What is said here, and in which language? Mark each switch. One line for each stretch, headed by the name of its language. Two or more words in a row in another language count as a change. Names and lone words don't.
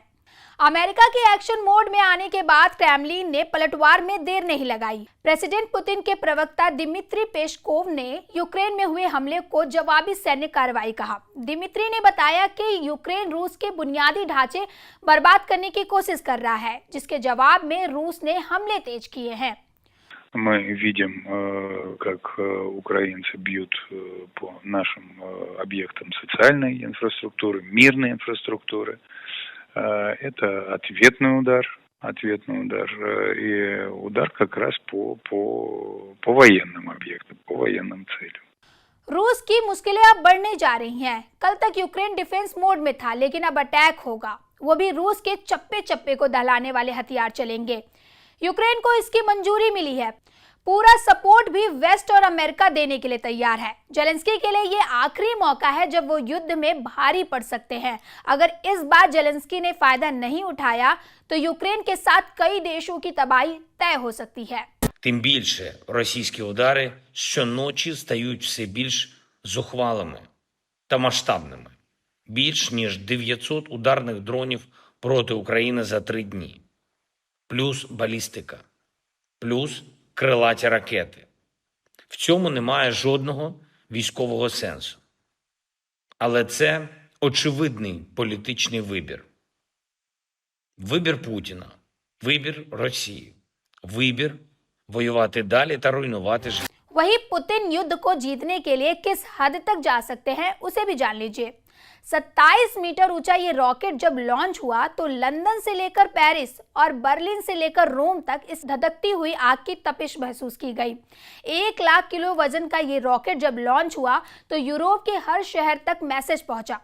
Hindi: अमेरिका के
English: action mode
Hindi: में आने के बाद क्रेमलिन ने पलटवार में देर नहीं लगाई। प्रेसिडेंट पुतिन के प्रवक्ता दिमित्री पेस्कोव ने यूक्रेन में हुए हमले को जवाबी सैन्य कार्रवाई कहा। दिमित्री ने बताया कि यूक्रेन रूस के बुनियादी ढांचे बर्बाद करने की कोशिश कर रहा है, जिसके जवाब में रूस ने हमले तेज किए हैं।
Russian: Мы видим, как украинцы бьют по нашим объектам социальной инфраструктуры, мирной инфраструктуры. Это ответный удар, и удар как раз по военным объектам, по военным целям.
Hindi: रूस की मुश्किलें अब बढ़ने जा रही हैं। कल तक यूक्रेन
English: defense mode
Hindi: में था, लेकिन अब अटैक होगा। वो भी रूस के चप्पे चप्पे को दहलाने वाले हथियार चलेंगे। यूक्रेन को इसकी मंजूरी मिली है। पूरा सपोर्ट भी वेस्ट और अमेरिका देने के लिए तैयार है। जेलेंस्की के लिए ये आखिरी मौका है जब वो युद्ध में भारी पड़ सकते हैं। अगर इस बार जेलेंस्की ने फायदा नहीं उठाया, तो यूक्रेन के साथ कई देशों की तबाही तय हो सकती है।
Ukrainian: Тим більше російські удари щоночі стають все більш зухвалими та масштабними. Більш ніж 900 ударних дронів проти України за 3 дні. Плюс балістика. Плюс крилаті ракети. В цьому немає жодного військового сенсу. Але це очевидний політичний вибір. Вибір Путіна, вибір Росії, вибір воювати далі та руйнувати життя.
Hindi: वही पुतिन युद्ध को जीतने के लिए किस हद तक जा सकते हैं, उसे भी जान लीजिए। 27 मीटर ऊंचा ये रॉकेट जब लॉन्च हुआ तो लंदन से लेकर पेरिस और बर्लिन से लेकर रोम तक इस धधकती हुई आग की तपिश महसूस की गई। 1 लाख किलो वजन का ये रॉकेट जब लॉन्च हुआ तो यूरोप के हर शहर तक मैसेज पहुंचा।